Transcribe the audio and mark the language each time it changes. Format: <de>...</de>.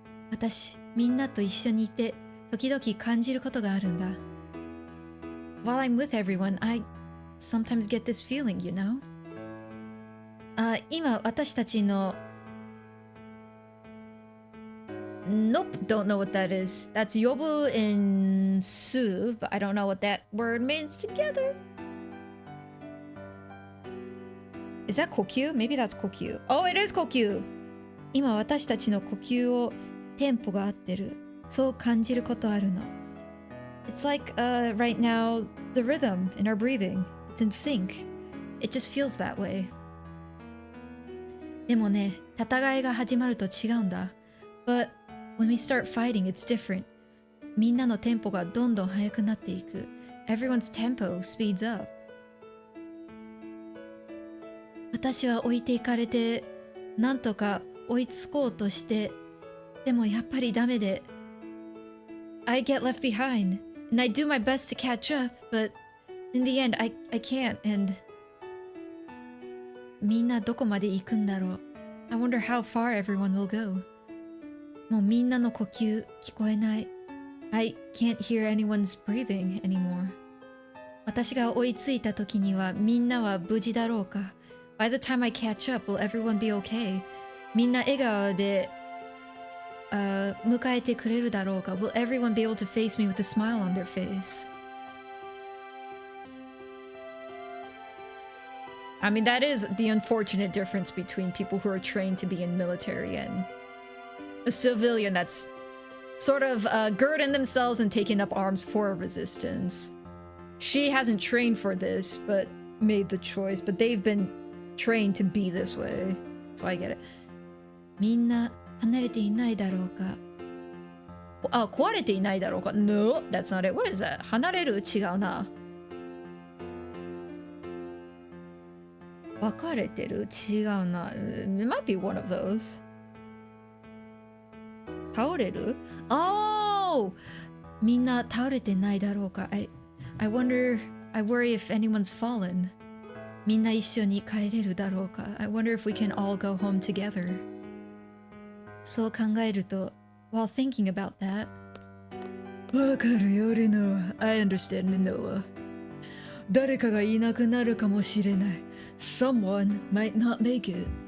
<ja>私、みんなと一緒にいて、時々感じることがあるんだ。</ja> <en>While I'm with everyone, I sometimes get this feeling, you know?</en> <ja>今、私たちの</ja> <en>Nope, don't know what that is. That's yobu in su, but I don't know what that word means together. Is that 呼吸?Maybe that's 呼吸. Oh, it is 呼吸.</en> <ja>今私たちの呼吸をテンポが合ってる。そう感じることあるの。</ja> <en>It's like right now the rhythm in our breathing. It's in sync. It just feels that way.</en> <ja>でもね、戦いが始まると違うんだ。</ja> <en>But when we start fighting, it's different.</en> <ja>みんなのテンポがどんどん速くなっていく。</ja> <en>Everyone's tempo speeds up.</en> <ja>私は置いていかれて、なんとか追いつこうとして、でもやっぱりダメで。</ja> <en>I get left behind, and I do my best to catch up, but in the end, I can't, and</en> <ja>みんなどこまで行くんだろう。</ja> <en>I wonder how far everyone will go.</en> <ja>もうみんなの呼吸聞こえない。</ja> <en>I can't hear anyone's breathing anymore.</en> <ja>私が追いついた時にはみんなは無事だろうか。</ja> <en>By the time I catch up, will everyone be okay?</en> <ja>みんな笑顔で迎えてくれるだろうか。</ja> <en>Will everyone be able to face me with a smile on their face? I mean, that is the unfortunate difference between people who are trained to be in military and a civilian that's sort of girding themselves and taking up arms for resistance. She hasn't trained for this, but made the choice. But they've been trained to be this way. So I get it.</en> <ja>みんな離れていないだろうか。壊れていないだろうか。</ja> <en>No, that's not it. What is that?</en> <ja>離れる違うな。別れてる違うな。</ja> <en>It might be one of those.</en> <ja>倒れる Oh! みんな倒れてないだろうか。</ja> <en>I worry if anyone's fallen.</en> <ja>みんな一緒に帰れるだろうか。</ja> <en>I wonder if we can all go home together.</en> <ja>そう考えると</ja> <en>while thinking about that</en> <ja>わかるよレノア</ja> <en>I understand Noah</en> <ja>誰かがいなくなるかもしれない</ja> <en>Someone might not make it</en>